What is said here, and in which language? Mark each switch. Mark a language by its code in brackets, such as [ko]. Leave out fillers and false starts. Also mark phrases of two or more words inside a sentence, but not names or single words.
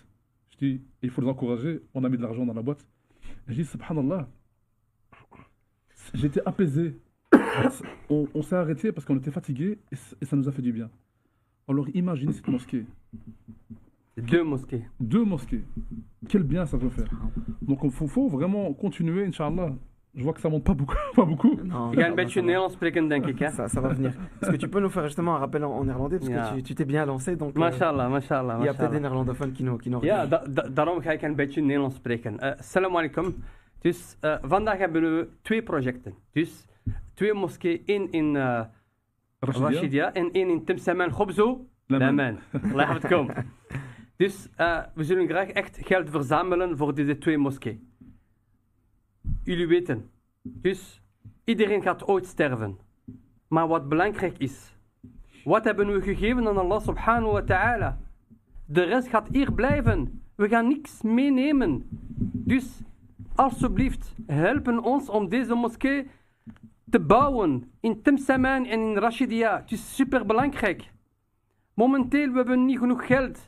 [fr] Je dis, il faut les encourager. On a mis de l'argent dans la boîte. Et je dis, subhanallah, j'étais apaisé. On s'est arrêté parce qu'on était fatigué et ça nous a fait du bien. Alors imaginez cette mosquée. 2 mosquées. 2 mosquées. Quel bien ça peut faire. Donc il faut vraiment continuer, Inch'Allah. Je vois que ça monte pas beaucoup. Pas beaucoup. Non, [nl] Ik ga een [fr] ça [nl] beetje [fr] va. [nl] Nederlands spreken, denk ik. Hè? [fr] Ça va venir. Est-ce que tu peux nous faire justement un rappel en néerlandais parce [nl] Ja. [fr] que tu t'es bien lancé donc [ar] ما شاء الله، ما شاء الله, [fr] il y a peut-être des [ar] mashallah. [fr] néerlandophones qui nous [nl] Ja, [fr] regardent. [nl] daarom ga ik een beetje Nederlands spreken. [ar] السلام عليكم. [nl] Dus vandaag hebben we 2 projecten. Dus 2 moskeeën, 1 in Rashidia en 1 in Temsaman Khobzo. Laman. [ar] الله يحفظكم. [nl] Dus we zullen graag echt geld verzamelen voor deze 2 moskeeën. Jullie weten, dus iedereen gaat ooit sterven. Maar wat belangrijk is, wat hebben we gegeven aan [ar] الله سبحانه وتعالى? [nl] De rest gaat hier blijven. We gaan niks meenemen. Dus alsjeblieft, helpen ons om deze moskee te bouwen in Temsaman en in Rashidia. Het is super belangrijk. Momenteel we hebben niet genoeg geld.